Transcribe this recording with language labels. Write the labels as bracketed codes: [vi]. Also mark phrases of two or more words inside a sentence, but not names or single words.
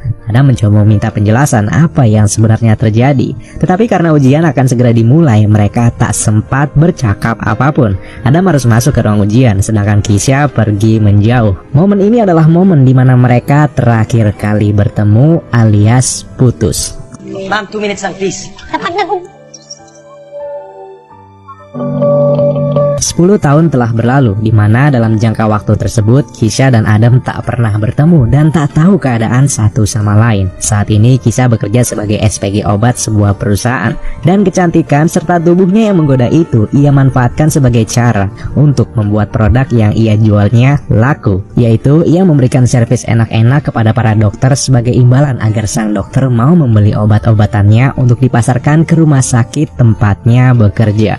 [id] Adam mencoba meminta penjelasan apa yang sebenarnya terjadi. Tetapi karena ujian akan segera dimulai, mereka tak sempat bercakap apapun. Adam harus masuk ke ruang ujian, sedangkan Kisha pergi menjauh. Momen ini adalah momen di mana mereka terakhir kali bertemu alias putus. [en] Ma'am, 2 minutes lang, please. [tl] Kapag [id] 10 tahun telah berlalu, di mana dalam jangka waktu tersebut Kisha dan Adam tak pernah bertemu dan tak tahu keadaan satu sama lain. Saat ini Kisha bekerja sebagai SPG obat sebuah perusahaan, dan kecantikan serta tubuhnya yang menggoda itu ia manfaatkan sebagai cara untuk membuat produk yang ia jualnya laku, yaitu ia memberikan servis enak-enak kepada para dokter sebagai imbalan agar sang dokter mau membeli obat-obatannya untuk dipasarkan ke rumah sakit tempatnya bekerja.